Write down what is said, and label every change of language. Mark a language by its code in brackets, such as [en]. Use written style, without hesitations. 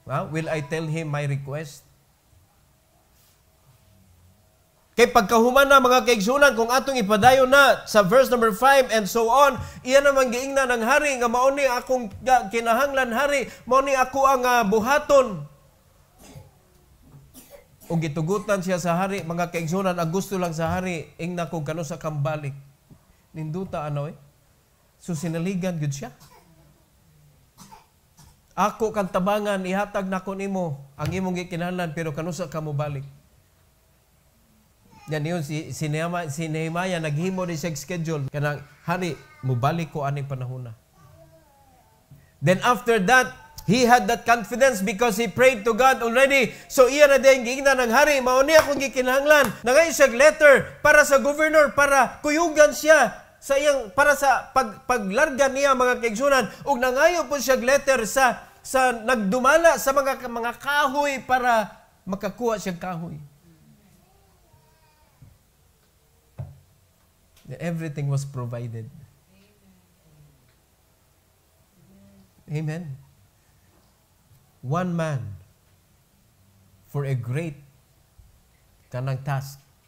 [en] Will I tell him my request? [ceb] Kay pagkahuman na mga kaigsunan, kung atong ipadayon na sa verse number 5 [en] and so on, [ceb] iyan naman giingna ng hari, nga mauni akong kinahanglan hari, mauni ako ang buhaton. O gitugutan siya sa hari, mga kaigsunan, ang gusto lang sa hari, ingna kung kano sa kambalik. Ninduta So sinaligan gud siya. Ako kang tabangan, ihatag na ko nimo ang imong gikinahanglan, pero kano sa kamo balik. Yan yun, si Nehemiah, [en] naghimo ni siya schedule. [ceb] Kanang, hari, mubalik ko aning panahon na. [en] Then after that, he had that confidence because he prayed to God already. [ceb] So iya na din, giingna ng hari, mauni akong gikinahanglan. Nangayon siya letter para sa governor, para kuyugan siya sa iyang, para sa paglarga niya mga kaigsunan. Ug nangayon po siya letter sa nagdumala sa mga kahoy para makakuha siya kahoy. [en] Everything was provided. Amen. One man for a great kanang task.